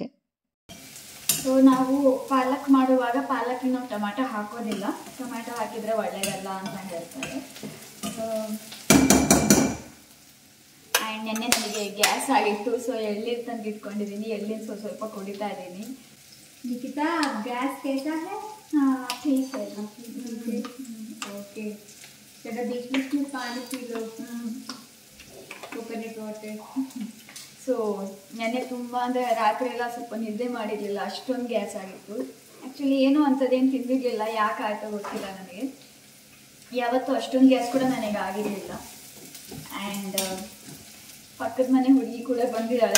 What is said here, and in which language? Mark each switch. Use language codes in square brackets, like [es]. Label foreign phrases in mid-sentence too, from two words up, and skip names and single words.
[kn] ಸೊ ನಾವು ಪಾಲಕ್ ಮಾಡುವಾಗ ಪಾಲಕ್ಕಿನ ನಾವು ಟೊಮ್ಯಾಟೊ ಹಾಕೋದಿಲ್ಲ. ಟೊಮ್ಯಾಟೊ ಹಾಕಿದರೆ ಒಳ್ಳೆಯದಲ್ಲ ಅಂತ ಹೇಳ್ತಾರೆ. ಆ್ಯಂಡ್ ನೆನ್ನೆ ನನಗೆ ಗ್ಯಾಸ್ ಆಗಿತ್ತು. ಸೊ ಎಳ್ನೀರು ತಂದು ಇಟ್ಕೊಂಡಿದ್ದೀನಿ. ಎಳ್ನೀರು ಸ್ವಲ್ಪ ಕುಡಿತಾ ಇದ್ದೀನಿ. [hi] निकिता गैस कैसा है? हाँ ठीक है. ओके, चलो बीच में पानी पी लो, [en] coconut water. [kn] ಸೊ ನೆನ್ನೆ ತುಂಬ ಅಂದರೆ ರಾತ್ರಿ ಎಲ್ಲ ಸ್ವಲ್ಪ ನಿದ್ದೆ ಮಾಡಿರಲಿಲ್ಲ, ಅಷ್ಟೊಂದು ಗ್ಯಾಸ್ ಆಗಿತ್ತು. ಆ್ಯಕ್ಚುಲಿ ಏನೂ ಅಂಥದ್ದೇನು ತಿಂದಿರಲಿಲ್ಲ, ಯಾಕೆ ಆಯಿತೋ ಗೊತ್ತಿಲ್ಲ ನನಗೆ. ಯಾವತ್ತೂ ಅಷ್ಟೊಂದು ಗ್ಯಾಸ್ ಕೂಡ ನನಗೆ ಆಗಿರಲಿಲ್ಲ. ಆ್ಯಂಡ್ ಪಕ್ಕದ ಮನೆ ಹುಡುಗಿ ಕೂಡ ಬಂದಿದ್ದಾಳೆ.